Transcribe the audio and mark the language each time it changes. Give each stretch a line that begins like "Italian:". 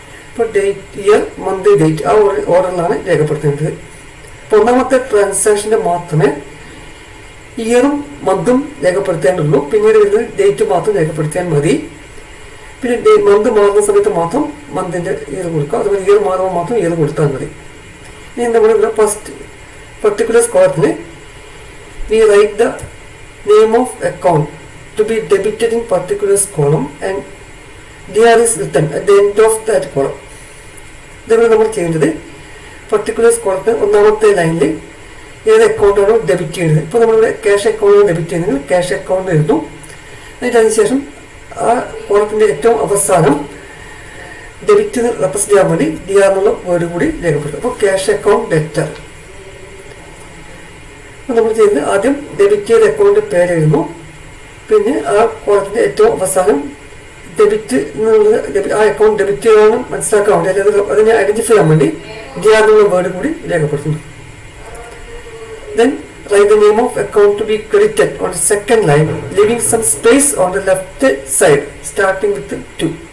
Malayalam: ഇപ്പോൾ date, year, month, date ആ ഓർഡറിലാണ് രേഖപ്പെടുത്തേണ്ടത്. അപ്പോൾ ഒന്നാമത്തെ ട്രാൻസാക്ഷൻ്റെ മാത്രമേ ഇയറും മന്തും രേഖപ്പെടുത്തേണ്ടുള്ളൂ. പിന്നീട് വരുന്നത് ഡേറ്റ് മാത്രം രേഖപ്പെടുത്തിയാൽ മതി. പിന്നെ മന്ത് മാറുന്ന സമയത്ത് മാത്രം മന്തിൻ്റെ ഇയർ കൊടുക്കുക, അതുപോലെ ഇയർ മാറുമ്പോൾ മാത്രം ഇയർ കൊടുത്താൽ മതി. ഇനി നമ്മളിവിടെ first particular കോളത്തിന്
English: we write the name of account to be debited in particulars column and DR is written at the end of that column.
Malayalam: ഇതേപോലെ നമ്മൾ ചെയ്യേണ്ടത് പർട്ടിക്കുലർ കോളത്തിന് ഒന്നാമത്തെ ലൈനിൽ ഏത് അക്കൗണ്ടാണോ ഡെബിറ്റ് ചെയ്യുന്നത്. ഇപ്പോൾ നമ്മളിവിടെ ക്യാഷ് അക്കൗണ്ടാണ് ഡെബിറ്റ് ചെയ്യുന്നത്, ക്യാഷ് അക്കൗണ്ട് എഴുതുന്നു. എന്നിട്ട് അതിനുശേഷം ആ കോളത്തിൻ്റെ ഏറ്റവും അവസാനം ഡെബിറ്റ് റെപ്രസെന്റ് ചെയ്യാൻ വേണ്ടി ഡി ആർ എന്നുള്ള വേർഡ് കൂടി രേഖപ്പെടുത്തും. അപ്പോൾ ക്യാഷ് അക്കൗണ്ട് ഡെറ്റർ. അപ്പോൾ നമ്മൾ ചെയ്യുന്നത് ആദ്യം ഡെബിറ്റ് ചെയ്ത അക്കൗണ്ട് പേര് എഴുതുന്നു, പിന്നെ ആ കോളത്തിൻ്റെ ഏറ്റവും അവസാനം ഡെബിറ്റ് എന്നുള്ളത് ആ അക്കൗണ്ട് ഡെബിറ്റ് ചെയ്താണെന്ന് മനസ്സിലാക്കാൻ വേണ്ടി അല്ലെങ്കിൽ അതിനെ ഐഡന്റിഫൈ ചെയ്യാൻ വേണ്ടി ഡി ആർ എന്നുള്ള വേർഡ് കൂടി രേഖപ്പെടുത്തുന്നു.
English: Then write the name of account to be credited on the second line, leaving some space on the left side, starting with 2.